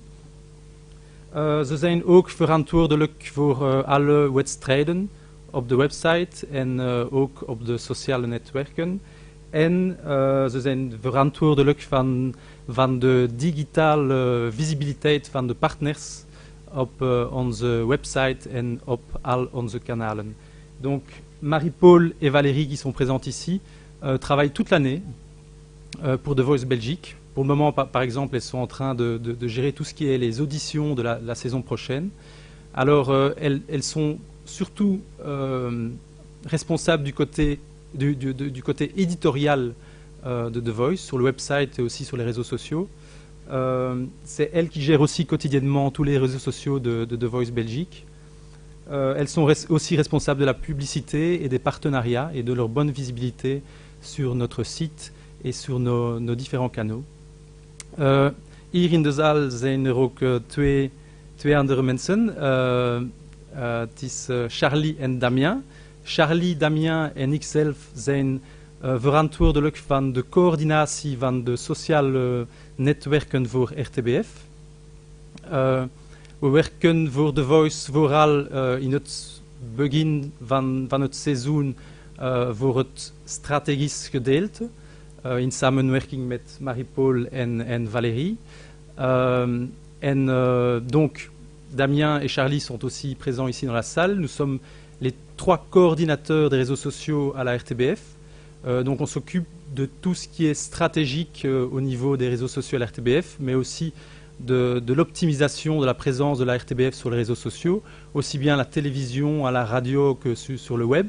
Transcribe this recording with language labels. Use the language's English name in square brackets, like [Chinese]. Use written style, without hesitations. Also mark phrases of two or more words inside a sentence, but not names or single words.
[Dutch] Ze zijn ook verantwoordelijk voor alle wedstrijden op de website en ook op de sociale netwerken. En ze zijn verantwoordelijk van de digitale visibiliteit van de partners op onze website en op al onze kanalen. [French] Donc Marie-Paul et Valérie qui sont présentes ici travaillent toute l'année pour The Voice Belgique. Pour le moment, par exemple, elles sont en train de gérer tout ce qui est les auditions de la saison prochaine. Alors elles sont surtout responsables du côté éditorial de The Voice, sur le website et aussi sur les réseaux sociaux. C'est elles qui gèrent aussi quotidiennement tous les réseaux sociaux de The Voice Belgique. Elles sont aussi responsables de la publicité et des partenariats et de leur bonne visibilité sur notre site et sur nos différents canaux. [Dutch] Hier in de zaal zijn er ook twee andere mensen. Het is Charlie en Damien. Charlie, Damien en ikzelf zijn verantwoordelijk van de coördinatie van de sociale netwerken voor RTBF. We werken voor The Voice vooral in het begin van het seizoen voor het strategisch gedeelte, in samenwerking met Marie-Paul en Valérie. [French] Donc, Damien et Charlie sont aussi présents ici dans la salle. Nous sommes les 3 coordinateurs des réseaux sociaux à la RTBF. Donc on s'occupe de tout ce qui est stratégique au niveau des réseaux sociaux à la RTBF, mais aussi de l'optimisation de la présence de la RTBF sur les réseaux sociaux, aussi bien à la télévision, à la radio que sur le web.